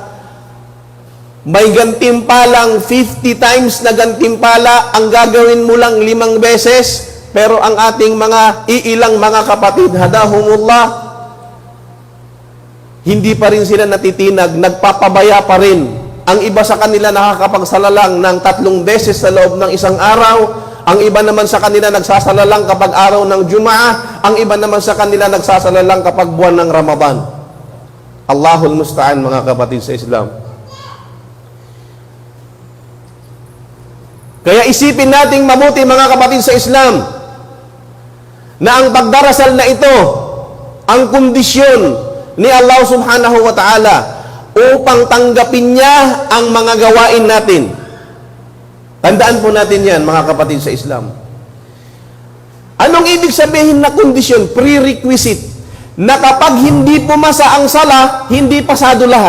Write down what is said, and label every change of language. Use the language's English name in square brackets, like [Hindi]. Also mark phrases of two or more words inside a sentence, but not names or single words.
[Filipino] May gantimpalang 50 times na gantimpala, ang gagawin mo lang 5 beses, pero ang ating mga iilang mga kapatid, hadahumullah, hindi pa rin sila natitinag, nagpapabaya pa rin. Ang iba sa kanila nakakapagsalalang ng 3 beses sa loob ng isang araw. Ang iba naman sa kanila nagsasalalang kapag araw ng Jumaah. Ang iba naman sa kanila nagsasalalang kapag buwan ng Ramadan. [Arabic] الله المستعان, [Filipino] mga kapatid sa Islam. Kaya isipin nating mabuti, mga kapatid sa Islam, na ang pagdarasal na ito, ang kondisyon ni Allah [Arabic] سبحانه وتعالى [Filipino] upang tanggapin niya ang mga gawain natin. Tandaan po natin yan, mga kapatid sa Islam. Anong ibig sabihin na kondisyon? Prerequisite. Na kapag hindi pumasa ang sala, hindi pasado lahat.